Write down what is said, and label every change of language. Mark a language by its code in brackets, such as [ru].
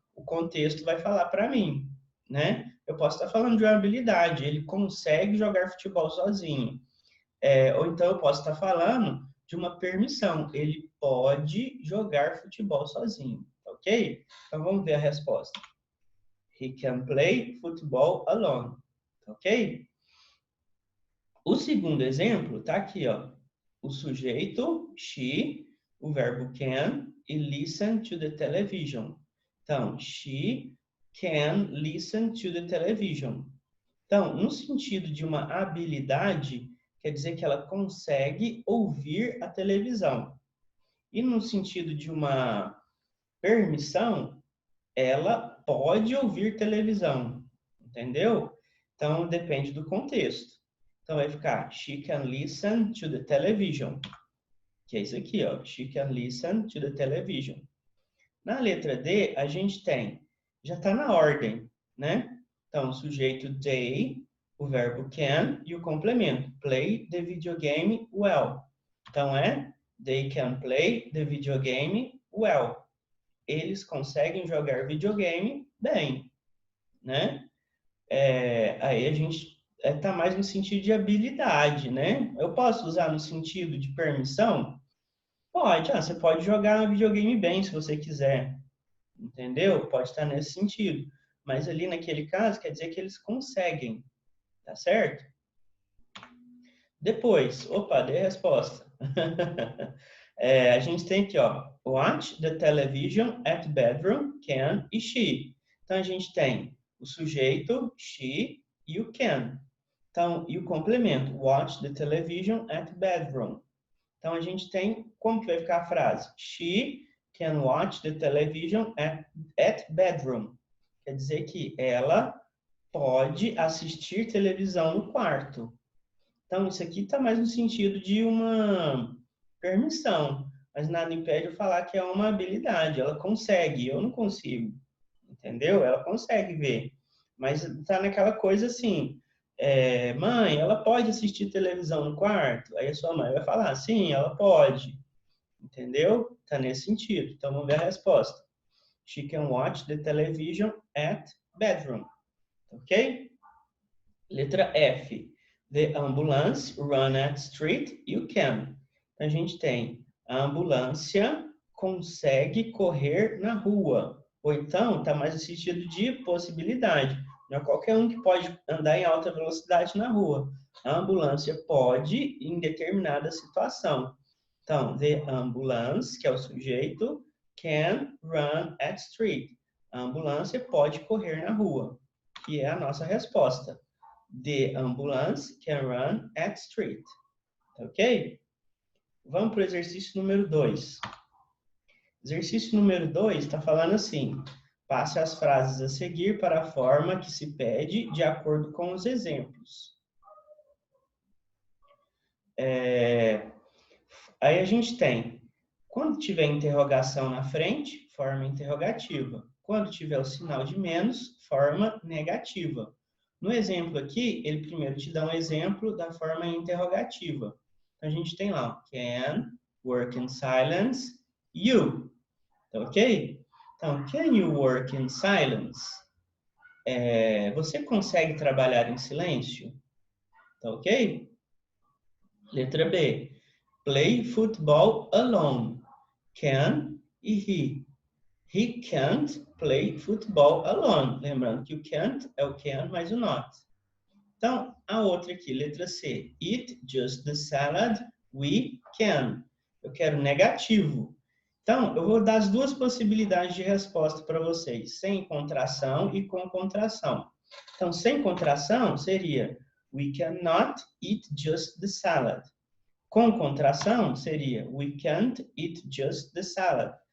[pt] O contexto vai falar para mim, né? Eu posso estar falando de uma habilidade, ele consegue jogar futebol sozinho. Ou então eu posso estar falando de uma permissão, ele pode jogar futebol sozinho, ok? Então vamos ver a resposta. [en] He can play football alone, ok? [pt] O segundo exemplo está aqui, ó. O sujeito, she, o verbo can e [en] listen to the television. [pt] Então, [en] she can listen to the television. [pt] Então, no sentido de uma habilidade, quer dizer que ela consegue ouvir a televisão. E no sentido de uma permissão, ela pode ouvir televisão. Entendeu? Então, depende do contexto. Então, vai ficar [en] she can listen to the television. [pt] Que é isso aqui, ó. [en] She can listen to the television. [pt] Na letra D, a gente tem, já está na ordem, né? Então, o sujeito they, o verbo can e o complemento. [en] Play the video game well. [pt] Então, [en] they can play the video game well. [pt] Eles conseguem jogar videogame bem, né? Aí a gente está mais no sentido de habilidade, né? Eu posso usar no sentido de permissão? Pode. Você pode jogar videogame bem se você quiser. Entendeu? Pode estar nesse sentido. Mas ali naquele caso, quer dizer que eles conseguem. Tá certo? Depois, opa, dei a resposta. A gente tem aqui, ó, [en] watch the television at bedroom, [pt] can e she. Então, a gente tem o sujeito, she, e o can. Então, e o complemento, [en] watch the television at bedroom. [pt] Então, a gente tem, como que vai ficar a frase? [en] She can watch the television at bedroom. [pt] Quer dizer que ela pode assistir televisão no quarto. Então, isso aqui está mais no sentido de uma permissão. Mas nada impede eu falar que é uma habilidade. Ela consegue, eu não consigo. entendeu? Ela consegue ver. Mas tá naquela coisa assim, mãe, ela pode assistir televisão no quarto? Aí a sua mãe vai falar, sim, ela pode, entendeu? Tá nesse sentido. Então vamos ver a resposta. [en] She can watch the television at bedroom, ok? [pt] Letra F. [en] The ambulance run at street, you can. [pt] A gente tem a ambulância consegue correr na rua. Ou então, está mais no sentido de possibilidade. Não é qualquer um que pode andar em alta velocidade na rua. A ambulância pode em determinada situação. [en] Então, the ambulance, [pt] que é o sujeito, [en] can run at street. [pt] A ambulância pode correr na rua, que é a nossa resposta. [en] The ambulance can run at street. Ok? [pt] Vamos para o exercício número 2. Exercício número 2 está falando assim: passe as frases a seguir para a forma que se pede de acordo com os exemplos. Aí a gente tem, quando tiver interrogação na frente, forma interrogativa. Quando tiver o sinal de menos, forma negativa. No exemplo aqui, ele primeiro te dá um exemplo da forma interrogativa. Então, a gente tem lá, [en] can work in silence, you. [pt] Tá ok? [en] Então, can you work in silence? [pt] Você consegue trabalhar em silêncio? Tá ok? Letra B. [en] Play football alone. Can e he. He can't play football alone. [pt] Lembrando que o can't é o can mais o not. Então, a outra aqui, letra C. [en] Eat just the salad we can. [pt] Eu quero negativo. Então, eu vou dar as duas possibilidades de resposta para vocês. Sem contração e com contração. Então, sem contração seria [en] we cannot eat just the salad. [pt] Com contração seria [en] we can't eat just the salad.